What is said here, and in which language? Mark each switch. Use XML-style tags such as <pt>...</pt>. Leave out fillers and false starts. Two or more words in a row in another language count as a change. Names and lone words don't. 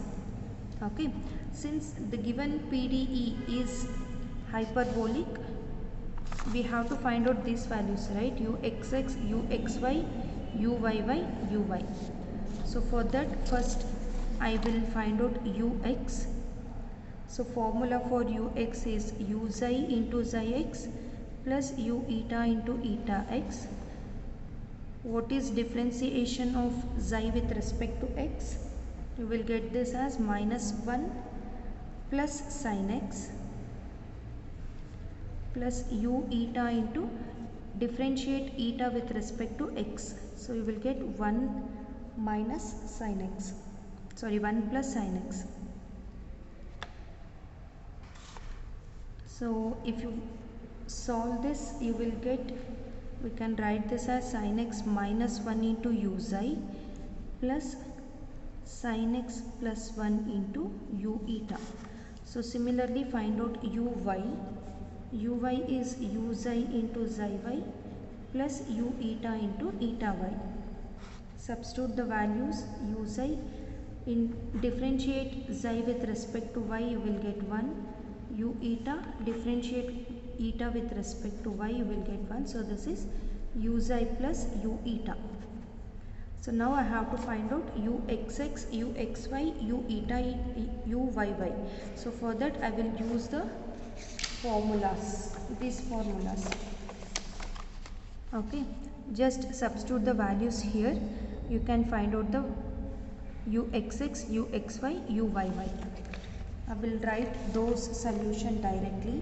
<en>Okay, since the given PDE is hyperbolic, we have to find out these values, right? uxx, uxy, uyy, uy. So for that, first I will find out ux. So formula for ux is u xi into xi x plus u eta into eta x. What is differentiation of xi with respect to x? You will get this as minus 1 plus sin x plus u eta into differentiate eta with respect to x. So you will get 1 minus sin x. Sorry, 1 plus sin x. So if you solve this, you will get, we can write this as sin x minus 1 into u xi plus sin x plus 1 into u eta. So similarly find out uy. Uy is u xi into xi y plus u eta into eta y. Substitute the values u xi, in differentiate xi with respect to y, you will get 1. U eta, differentiate eta with respect to y, you will get 1. So this is u xi plus u eta. So now I have to find out uxx, uxy, u eta, uyy. So for that I will use the formulas, these formulas. Okay, just substitute the values here. You can find out the uxx, uxy, uyy. I will write those solution directly.</en>